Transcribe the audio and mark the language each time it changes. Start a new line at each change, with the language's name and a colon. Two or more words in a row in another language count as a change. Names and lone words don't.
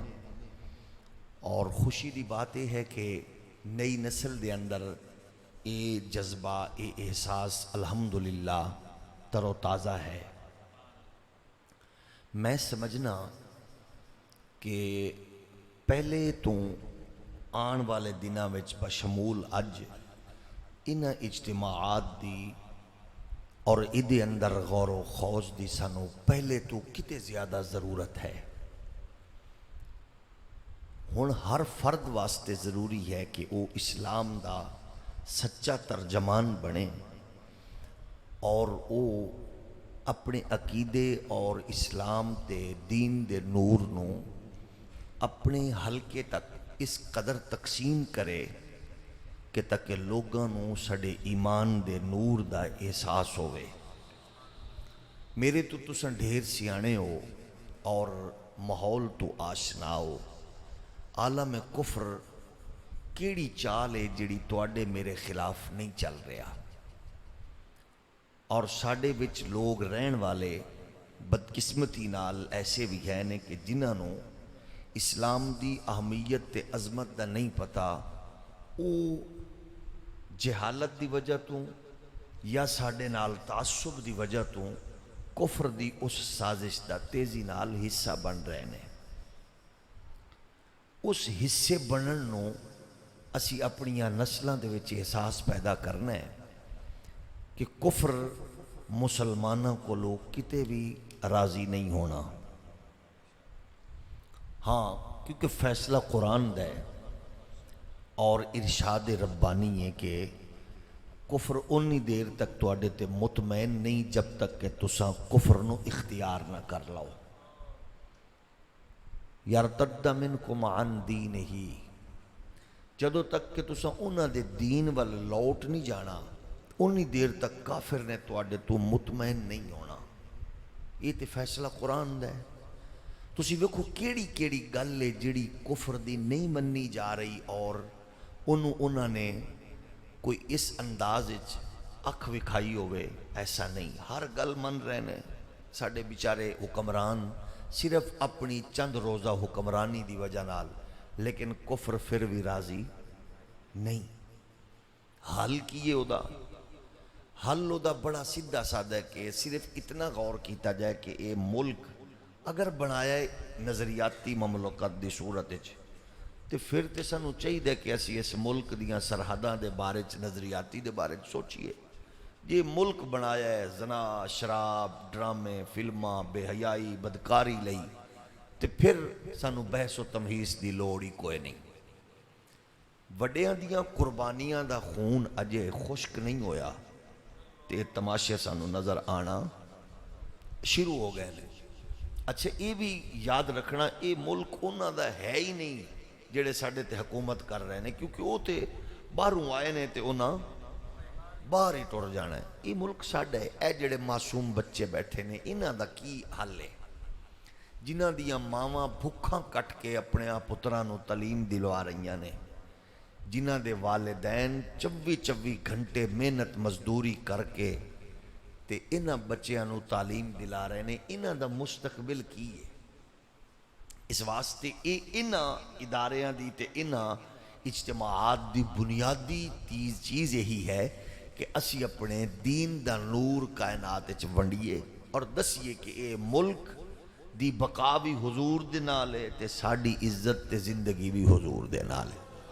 Punjabi: اور خوشی دی بات یہ ہے کہ نئی نسل دے اندر اے جذبہ اے احساس الحمدللہ تر و تازہ ہے. میں سمجھنا کہ پہلے تو آن والے دنوں وچ بشمول اج انہاں اجتماعات دی اور ادھے اندر غور و خوض دی سانو پہلے تو کتے زیادہ ضرورت ہے. ہن ہر فرد واسطے ضروری ہے کہ وہ اسلام دا سچا ترجمان بنے اور وہ اپنے عقیدے اور اسلام دے دین دے نور نو اپنے حلقے تک اس قدر تقسیم کرے کہ تاکہ لوگاں نو ساڈے ایمان دے نور دا احساس ہوئے. میرے تو تساں ڈھیر سیانے ہو اور ماحول تو آشنا ہو. عالم کفر کیڑی چال ہے جڑی تواڈے میرے خلاف نہیں چل رہا اور ساڈے وچ لوگ رہن والے بدقسمتی نال ایسے بھی ہیں نے کہ جنہاں نو اسلام دی اہمیت تے عظمت دا نہیں پتا. او جہالت دی وجہ تو یا ساڈے نال تعصب دی وجہ تو کفر دی اس سازش دا تیزی نال حصہ بن رہے ہیں. اس حصے بنن نو اسی اپنیاں نسلاں دے وچ احساس پیدا کرنا ہے کہ کفر مسلمانوں کو لوگ کتے بھی راضی نہیں ہونا. ہاں کیونکہ فیصلہ قرآن دا ہے اور ارشاد ربانی ہے کہ کفر انی دیر تک تواڈے تے مطمئن نہیں جب تک کہ تساں کفر نو اختیار نہ کر لو.
Arabic: یرتد منکم عن دینہ،
Punjabi: جدوں تک کہ تساں انہاں دے دین وال لوٹ نہیں جانا انی دیر تک کافر نے تواڈے تو مطمئن نہیں ہونا. یہ تے فیصلہ قرآن دا ہے. تسی ویکھو کیڑی کیڑی گل ہے جڑی کفر دی نہیں منی جا رہی اور انہوں نے کوئی اس انداز اکھ وکھائی ہوئے. ایسا نہیں، ہر گل من رہے ہیں. ساڈے بیچارے حکمران صرف اپنی چند روزہ حکمرانی دی وجہ نال، لیکن کفر پھر بھی راضی نہیں. حل کیے او دا حل او دا بڑا سیدھا سادہ ہے کہ صرف اتنا غور کیتا جائے کہ اے ملک اگر بنایا ہے نظریاتی مملکت دی صورت وچ تو پھر تے سانو چاہیے کہ اسی اس ملک دیاں سرحداں دے بارے نظریاتی دے بارے سوچیے. یہ ملک بنایا ہے زنا، شراب، ڈرامے، فلماں، بے حیائی، بدکاری لئی تے پھر سانو بحث و تمہیز دی لوڑ ہی کوئی نہیں. وڈیاں دیاں قربانیاں دا خون اجے خشک نہیں ہویا تے تماشے سانو نظر آنا شروع ہو گئے. اچھا یہ بھی یاد رکھنا یہ ملک انہاں دا ہے ہی نہیں جڑے ساڈے تے حکومت کر رہے ہیں، کیونکہ وہ تے باہروں آئے نے تے انہاں باہر ہی ٹر جانا ہے. یہ ملک ساڈا ہے. اے جڑے معصوم بچے بیٹھے نے انہاں دا کی حل ہے؟ جنہاں دیاں ماواں بھکھاں کٹ کے اپنے پتراں نو تعلیم دلوا رہیاں نے، جنہاں دے والدین 24 گھنٹے محنت مزدوری کر کے تے انہاں بچیاں نو تعلیم دلا رہے نے، انہاں دا مستقبل کی ہے؟ اس واسطے انہاں اداریاں دی تے انہاں اجتماعات دی بنیادی چیز یہی ہے کہ اسی اپنے دین دا نور کائنات وچ ونڈیے اور دسیے کہ اے ملک دی بقا بھی حضور دے نال ہے تے ساڈی عزت تے زندگی بھی حضور دے نال ہے۔